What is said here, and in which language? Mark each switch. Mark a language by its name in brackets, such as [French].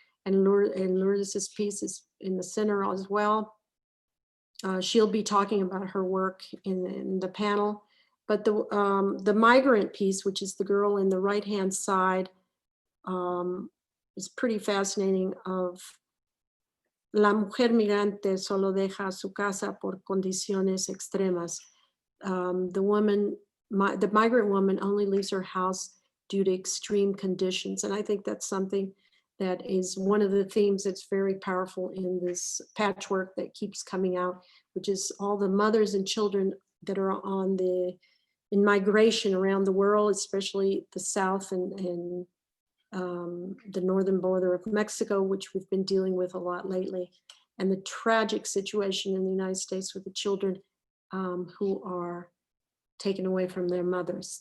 [English] And Lourdes' piece is in the center as well. She'll be talking about her work in the panel. But the migrant piece, which is the girl in the right-hand side, is pretty fascinating. [Spanish] Of La mujer migrante solo deja su casa por condiciones extremas. [English] The migrant woman only leaves her house due to extreme conditions. And I think that's something that is one of the themes that's very powerful in this patchwork that keeps coming out, which is all the mothers and children that are in migration around the world, especially the south and the northern border of Mexico, which we've been dealing with a lot lately, and the tragic situation in the United States with the children who are taken away from their mothers.